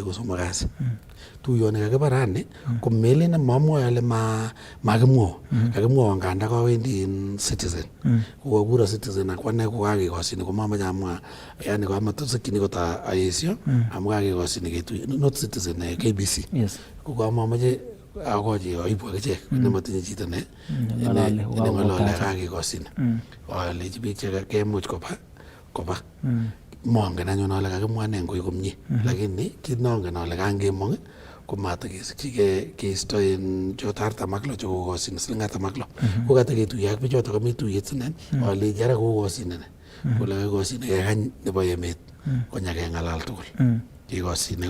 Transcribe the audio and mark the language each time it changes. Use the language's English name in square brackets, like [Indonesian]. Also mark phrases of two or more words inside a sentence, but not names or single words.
[Kalenjin] kosomok kasi tuyoni kakiba rani ko melen mamwoe ale makimwao kakimwao nganda kawendi in Citizen kokakuro Citizen ak ane kokakekosine komamache amwa yani kamatosikyin kot aesio amu kakekosine ketuye not Citizen KBC kokamamache akochi aibu akichek nematinye chito ne ng'olole kakekosine alechi biik chekemuch koba mongen anyun ale kakimwa ne ngoi komie lakini kit nongen ale kangemong ko matakesikyi keisto en choto 46 chekokosine siling 46 ko kataketuye ak bichoto kami tuyet sinen alechi ara kokosine kole kakosine kekany nebo emet konya keng'alal tugul kikosine